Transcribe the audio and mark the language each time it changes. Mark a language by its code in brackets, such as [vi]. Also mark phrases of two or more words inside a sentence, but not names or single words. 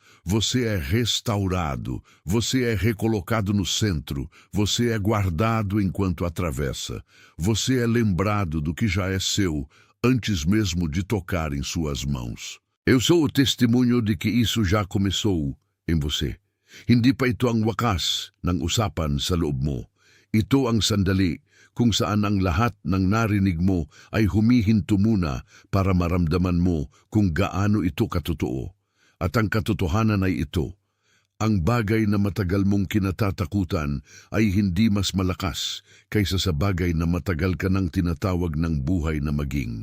[pt] Você é restaurado, você é recolocado no centro, você é guardado enquanto atravessa. Você é lembrado do que já é seu, antes mesmo de tocar em suas mãos. Eu sou o testemunho de que isso já começou em você. [tl] Hindi pa ito ang wakas ng usapan sa loob mo. Ito ang sandali kung saan ang lahat ng narinig mo ay humihinto muna para maramdaman mo kung gaano ito katotoo. At ang katotohanan ay ito, ang bagay na matagal mong kinatatakutan ay hindi mas malakas kaysa sa bagay na matagal ka nang tinatawag ng buhay na maging.